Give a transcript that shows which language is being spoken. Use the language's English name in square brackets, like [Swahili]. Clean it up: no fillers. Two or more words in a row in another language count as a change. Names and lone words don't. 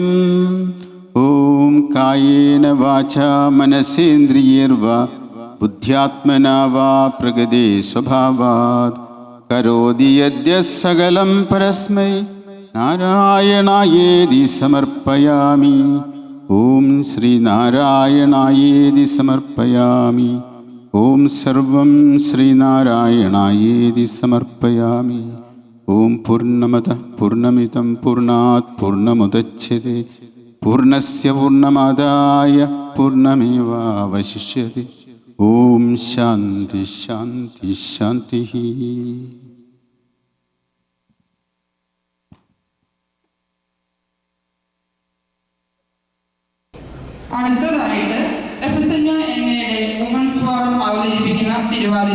[Sanskrit] ഓം കായേന വാചാ മനസേന്ദ്രിയൈർവാ ബുദ്ധ്യാത്മനാ വാ പ്രകൃതേ സ്വഭാവാത് കരോതി യദ്യഃ സകലം പരസ്മൈ നാരായണായേതി സമർപ്പയാമി. ഓം ശ്രീനാരായണായേതി സമർപ്പയാമി. ഓം സർവം ശ്രീനാരായണായേതി സമർപ്പയാമി. ഓം പൂർണ്ണമദഃ പൂർണ്ണമിദം പൂർണ്ണാത് പൂർണ്ണമുദച്യതേ പൂർണ്ണസ്യ പൂർണ്ണമാദായ പൂർണ്ണമേവാവശിഷ്യതേ. ഓം ശാന്തി ശാന്തി ശാന്തി. [Malayalam] അടുത്തതായിട്ട് എഫെസന്യ എന്നയുടെ [English] womens forum [Malayalam] അവതരിപ്പിക്കുന്ന തിരുവാതിരയാണ്.